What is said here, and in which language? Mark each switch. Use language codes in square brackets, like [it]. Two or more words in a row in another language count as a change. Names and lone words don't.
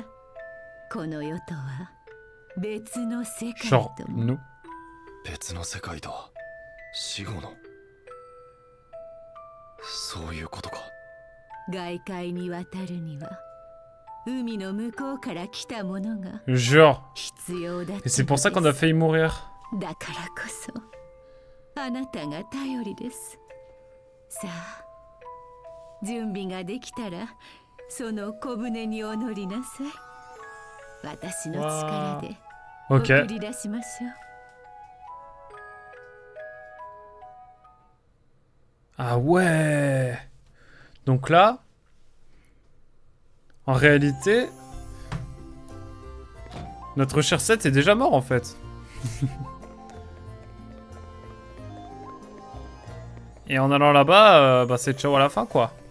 [ja] この世とは別の世界 [fr] Genre [ja] とも。 [fr] nous. [ja] 別の世界とは死後のそういうことか。外界に渡るには海の向こうから来たものが [fr] Genre. [ja] 必要だったの [fr] Et [ja] です。 [fr] c'est pour ça qu'on a failli mourir. [ja] だからこそあなたが頼りです。さあ準備ができたらその小舟にお乗りなさい。私の力で [fr] Ok. [ja] 送り出しましょう。 [fr] Ah ouais. Donc là, en réalité, notre cher Seth est déjà mort en fait. Et en allant là-bas, bah c'est ciao à la fin quoi.